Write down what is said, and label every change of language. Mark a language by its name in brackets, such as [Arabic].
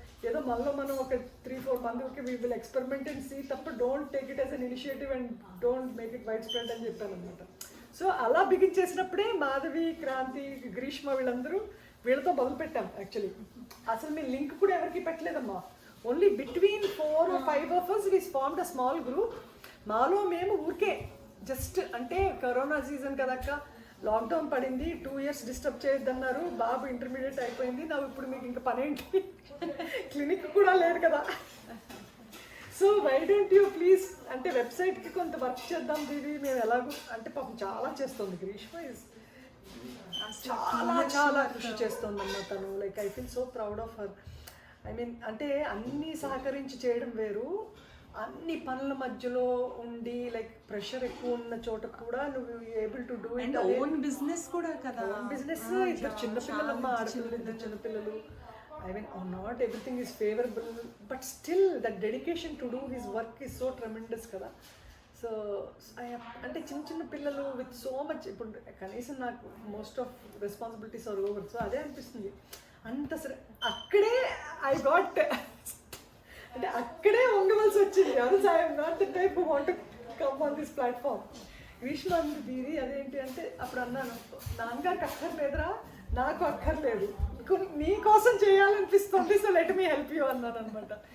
[Telugu] ఏదో మనలో మనం ఒక 3-4 మందికి [English] we will experiment and see, తప్ప don't take it as an initiative and don't make it wide spread [Telugu] అని చెప్పాను అనమాట. సో అలా బిగిన్ చేసినప్పుడే మాధవి, క్రాంతి, గ్రీష్మ వీళ్ళందరూ వీళ్ళతో మొదలుపెట్టాం యాక్చువల్లీ. అసలు మీ లింక్ కూడా ఎవరికి పెట్టలేదమ్మా. [English] Only between 4 or 5 of us we formed a small group. [Telugu] మాలో మేము ఊరికే జస్ట్ అంటే కరోనా సీజన్ కదక్క, లాక్డౌన్ పడింది, 2 years డిస్టర్బ్ చేయొద్దన్నారు, బాబు ఇంటర్మీడియట్ అయిపోయింది, నాకు ఇప్పుడు మీకు ఇంకా పని ఏంటి, క్లినిక్ కూడా లేదు కదా, [English] so why don't you please [Telugu] అంటే వెబ్సైట్కి కొంత వర్క్ చేద్దాం దీది, మేము ఎలాగో అంటే పాపం చాలా చేస్తుంది గ్రీష్మ, ఇస్ చాలా చాలా కృషి చేస్తుందమ్మా తను. [English] Like I feel so proud of her. I mean [Telugu] అంటే అన్నీ సహకరించి చేయడం వేరు, అన్ని పనుల మధ్యలో ఉండి [English] like pressure [Telugu] ఎక్కువ ఉన్న చోట కూడా నువ్వు [English] Able to do it. [Telugu] Own business కూడా కదా, ఓన్ బిజినెస్, ఇద్దరు చిన్నపిల్లలమ్మా, ఆడపిల్లలు, ఇద్దరు చిన్నపిల్లలు. [English] I mean, not everything is favorable, but still that dedication to do his work is so tremendous [Telugu] kada. So అంటే చిన్న చిన్న పిల్లలు [English] with so much, [Telugu] ఇప్పుడు కనీసం నాకు [English] most of responsibilities are over, [Telugu] so అదే అనిపిస్తుంది అంత సరే అక్కడే ఐ గాట్ అంటే అక్కడే ఉండవలసి వచ్చింది. అదే [English] I'm not the type who want to come on this platform. [Telugu] Greeshma అంది దీది అదేంటి అంటే అప్పుడు అన్నాను, నాన్నగారికి అక్కర్లేదురా, నాకు అక్కర్లేదు, నీ కోసం చేయాలనిపిస్తుంది, [English] so let me help you [Telugu] అన్నాను అనమాట.